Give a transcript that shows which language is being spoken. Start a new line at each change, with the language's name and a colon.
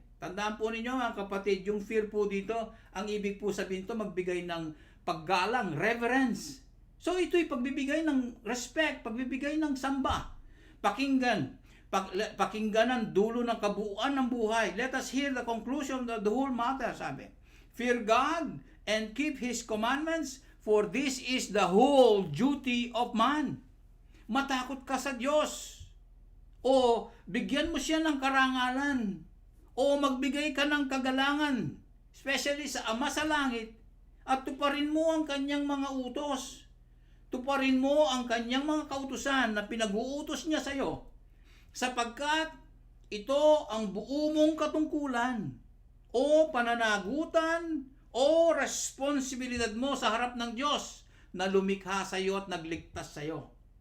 Filipino: Tandaan po ninyo mga kapatid, yung fear po dito, ang ibig po sabihin to magbigay ng paggalang, reverence. So ito'y pagbibigay ng respect, pagbibigay ng samba. Pakinggan ang dulo ng kabuuan ng buhay.
English: Let us hear the conclusion of the whole matter, sabi. Fear God and keep His commandments, for this is the whole duty of man.
Filipino: Matakot ka sa Diyos. O bigyan mo siya ng karangalan. O magbigay ka ng kagalangan, especially sa Ama sa Langit, at tuparin mo ang kanyang mga utos. Tuparin mo ang kanyang mga kautusan na pinag-uutos niya sa iyo, sapagkat ito ang buo mong katungkulan o pananagutan o responsibilidad mo sa harap ng Diyos na lumikha sa iyo at nagligtas sa iyo.